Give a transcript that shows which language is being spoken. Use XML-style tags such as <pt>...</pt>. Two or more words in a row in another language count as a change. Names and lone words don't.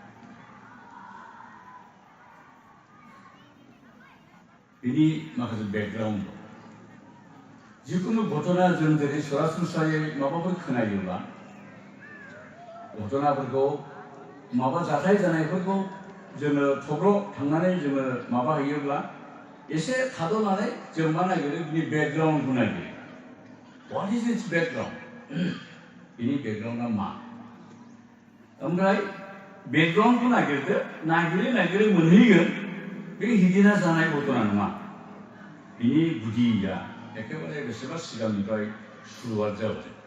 <brx>बिनि माखासे बेकग्राउन्ड दं जिखुनु घटना जों जेरै सरासनस्रायै माबाफोर खोनायोब्ला घटनाफोरखौ माबा जाथाय जानायफोरखौ जोङो थब्र' थांनानै जोङो माबा हैयोब्ला एसे थाद'नानै जों मा नागिरो बिनि बेकग्राउन्डखौ नागिरो</brx> <en>what is its background</en> <brx>बिनि बेकग्राउन्डआ मा ओमफ्राय बेकग्राउन्डखौ नागिरै मोनहैगोन बे हिदिना जानाय घटना नङा बिनि गुदिया एखेबारे बेसेबा सिगांनिफ्राय सुरुवात जाबाय</brx>